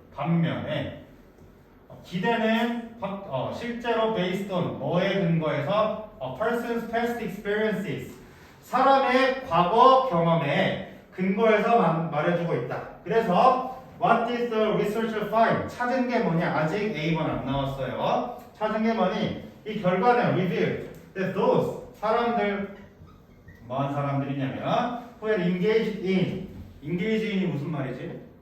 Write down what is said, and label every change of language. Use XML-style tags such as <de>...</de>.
<ko>반면에 기대는 실제로</ko> <en>based on</en> <ko>뭐에 근거해서</ko> <en>a person's past experiences,</en> <ko>사람의 과거 경험에 근거해서 말해주고 있다. 그래서</ko> <en>what did the researcher find?</en> <ko>찾은 게 뭐냐? 아직 A번 안 나왔어요. 찾은 게 뭐니? 이 결과는</ko> <en>revealed that those</en> <ko>사람들, 뭐한 사람들이냐면</ko> <en>who had engaged in</en> <ko>이 무슨 말이지?</ko>